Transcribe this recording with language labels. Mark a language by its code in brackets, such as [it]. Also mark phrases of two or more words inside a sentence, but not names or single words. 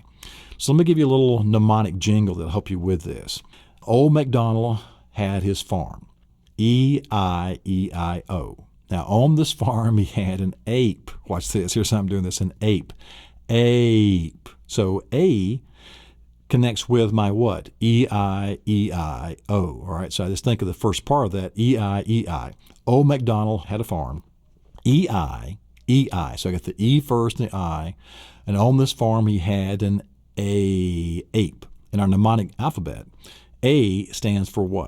[en] So let me give you a little mnemonic jingle that'll help you with this. Old MacDonald had his farm, E-I-E-I-O. Now, on this farm, he had an ape. Watch this. Here's how I'm doing this, an ape. Ape. So A connects with my what? E-I-E-I-O. All right, so I just think of the first part of that, E-I-E-I. Old MacDonald had a farm, E-I-E-I. So I got the E first and the I. And on this farm, he had an ape. In our mnemonic alphabet, A stands for what?